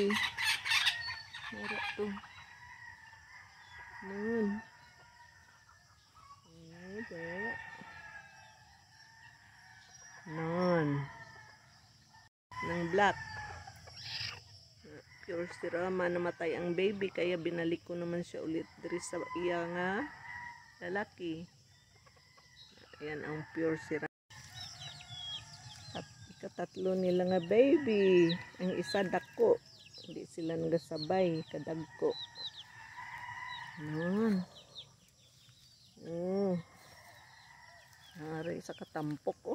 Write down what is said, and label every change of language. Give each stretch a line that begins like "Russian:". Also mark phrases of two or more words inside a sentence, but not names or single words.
Hiligaynon: Ara to. Nun. Okay. Nun. Nang black. Pure sirama, namatay ang baby kaya binalik ko naman siya ulit diri sa iya nga lalaki. Ayan ang pure sirama. At ikatatlo nila nga baby. Ang isa dako. Hindi sila nagasabay kadagko. Nun. Nara isa katampok oh.